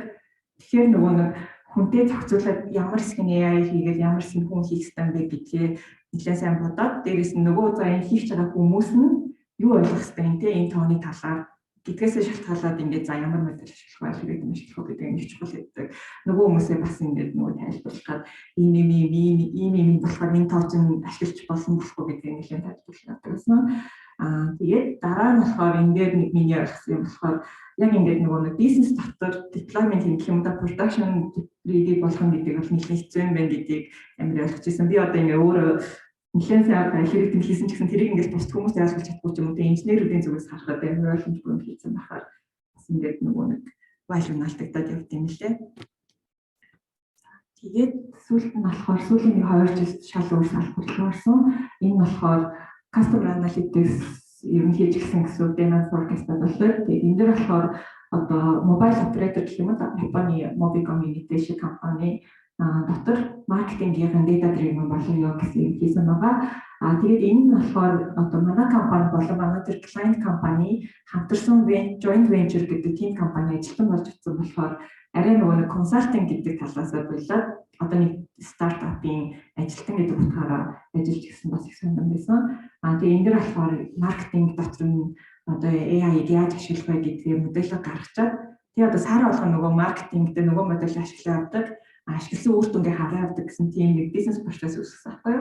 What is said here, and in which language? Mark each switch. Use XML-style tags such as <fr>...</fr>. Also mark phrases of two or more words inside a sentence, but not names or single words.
<mn>Тэгэхээр нөгөө нэг хүнтэй зохицуулаад ямар хэсэг нь AI хийгээд ямар хэсэг нь хүн хийх ёстой бэ гэдгээ нэлээд сайн бодоод дээрээс нь нөгөө за энэ хийх байгаа хүмүүс нь юу ойлгох ёстой юм те энэ тооны талаар гэдгээсээ шалтгаалаад ингээд за ямар модель ашиглах вэ гэдэг юм ашиглах гэдэг нэг чухал гэдэг. Нөгөө хүмүүсээ бас ингээд нөгөө тайлбарлахад ийм болохоор энэ тоо чинь ашиглаж болсон болохгүй гэдэг нэлээд тайлбарлаад байсан. Тэгээд дараа нь болохоор энэ дээр нэг миний ойлгосон юм болохоор яг ингээд нөгөө нэг бизнес дотор deployment хийх юм да</mn> <en>production ready</en> <mn>болгох гэдэг бол нэлээд хэцүү юм байна гэдгийг амар ойлгож ирсэн. Би одоо ингээд өөрөө нэлээд сайн алгоритм хийсэн ч гэсэн тэрийг ингээд бусд хүмүүс ойлгож чадахгүй ч юм уу те инженеруудын зүгээс харахад амар ойлгомжгүй юм хийсэн байхаар бас ингээд нөгөө нэг value наалтагдаад явт юм лээ. Тэгээд сүүлд нь болохоор сүүлийн нэг 2 жил шал өөр салбар орсон. Энэ болохоор</mn> <en>customer analytics</en> <mn>юм хийж гисэн гэсэн</mn> <en>demand forecast</en> <mn>болоод тэгээд энэ дээр болохоор одоо</mn> <en>mobile operator</en> <mn>гэх юм да Японы Mobicom Unity шиг компани дотор маркетингийн</mn> <en>data driven</en> <mn>болгоё гэсэн юм хийсэн байгаа. Тэгээд энэ нь болохоор одоо манай компани болон манай тэр client компани хамтарсан</mn> <en>joint venture</en> <mn>гэдэг team компани ажилтан болж утсан болохоор арай нөгөө консалтинг гэдэг талаас болоод одоо нэг стартапын ажилтан гэдэг утгаараа ажиллаж ирсэн бас их сонирхолтой байсан. Тэгээ энэ дэр болохоор маркетинг дотор нь одоо AI-г яаж ашиглах вэ гэдгийг модельийг гаргачаад тэгээ одоо сар болгоно нөгөө маркетинг дээр нөгөө модель ашиглаад авдаг ашигласан үр дүнгээ хараа авдаг гэсэн тийм нэг бизнес процесс үүсгэсэн байхгүй юу.</mn>